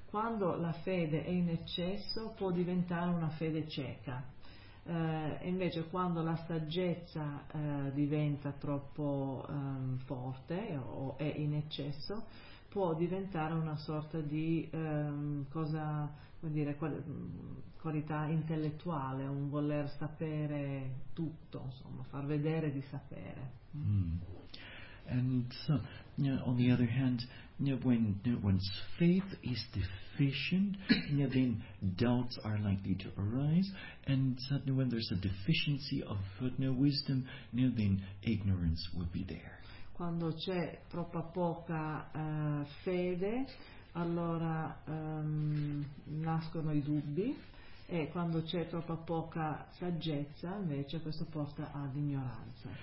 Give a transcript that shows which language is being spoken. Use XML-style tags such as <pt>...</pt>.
<it>Quando la fede è in eccesso può diventare una fede cieca, invece quando la saggezza diventa troppo forte o è in eccesso può diventare una sorta di qualità intellettuale, un voler sapere tutto, insomma, far vedere di sapere.</it> <en>And so, on the other hand, when one's faith is deficient, then doubts are likely to arise, and suddenly when there's a deficiency of wisdom, then ignorance will be there.</en> <it>Quando c'è troppa poca fede, allora nascono i dubbi, e quando c'è troppa poca saggezza, invece, questo porta ad ignoranza.</it>